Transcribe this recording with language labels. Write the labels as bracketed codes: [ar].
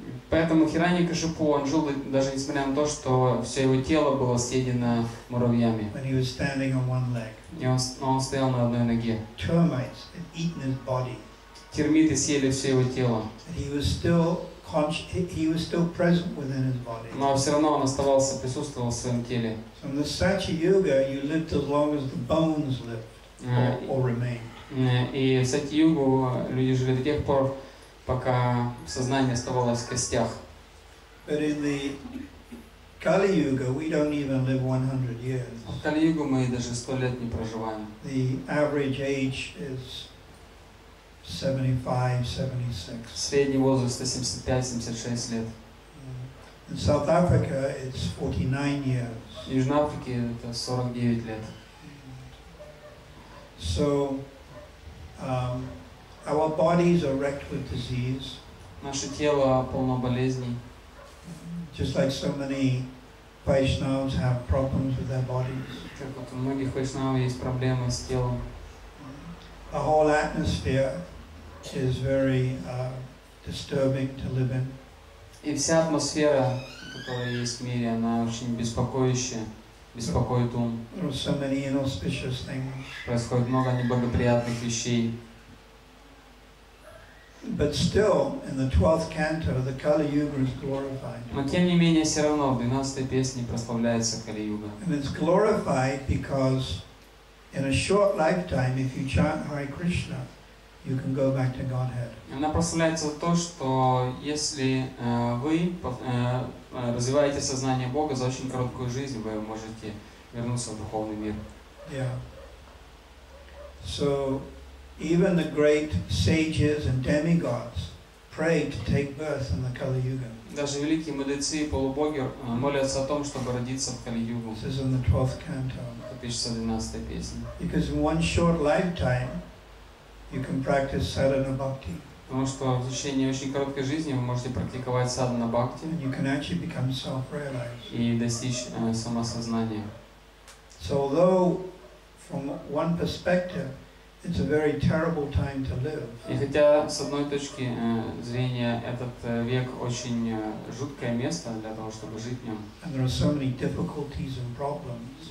[ru] Поэтому Хираньякашипу, он жил даже несмотря на то, что все его тело было съедено муравьями. [en] When he was standing on one leg. [ru] И он стоял на одной ноге. [en] Termites had eaten his body. [ru] Термиты съели все его тело. [en] And he was still present within his body. [ru] Но все равно он оставался, присутствовал в своем теле. [en] So in the Satya Yuga, you lived as long as the bones lived or remained. [ru] И в Сати-югу люди жили до тех пор, пока сознание оставалось в костях. [en] But in the Kali Yuga, we don't even live 100 years. [ru] В Кали-югу мы даже 100 лет не проживаем. [en] The average age is 75, 76. [ru] Средний возраст 75-76 лет. [en] In South Africa, it's 49 years. [ru] В Южной Африке это 49 лет. [en] So, our bodies are wrecked with disease. [ru] Наше тело полно болезней. [en] Just like so many Vaishnavas have problems with their bodies. [ru] Как вот у многих вайшнавов есть проблемы с телом. [en] The whole atmosphere is very disturbing to live in. [ru] И вся атмосфера, которая есть в мире, она очень беспокоящая, беспокоит ум. [en] There are so many inauspicious things. [ru] Происходит много неблагоприятных вещей. [en] But still, in the 12th canto, the Kali Yuga is glorified. [ru] Но тем не менее, все равно в 12-й песне прославляется Кали-юга. [en] And it's glorified because in a short lifetime, if you chant Hare Krishna, you can go back to Godhead. [ru] Она прославляется за то, что если вы развиваете сознание Бога за очень короткую жизнь, вы можете вернуться в духовный мир. [en] Yeah. So, even the great sages and demigods pray to take birth in the Kali Yuga. [ru] Даже великие мудрецы и полубоги молятся о том, чтобы родиться в Кали-югу. [en] This is in the 12th canto. [ru] Это пишется в 12-й песне. [en] Because in one short lifetime, you can practice sadhana bhakti. [ru] Потому что в течение очень короткой жизни вы можете практиковать садхана бхакти [en] And you can actually become self-realized. [ru] и достичь самосознания. [en] So although from one perspective, it's a very terrible time to live. [ru] И хотя с одной точки зрения этот век очень жуткое место для того, чтобы жить в нем. [en] And there are so many difficulties and problems.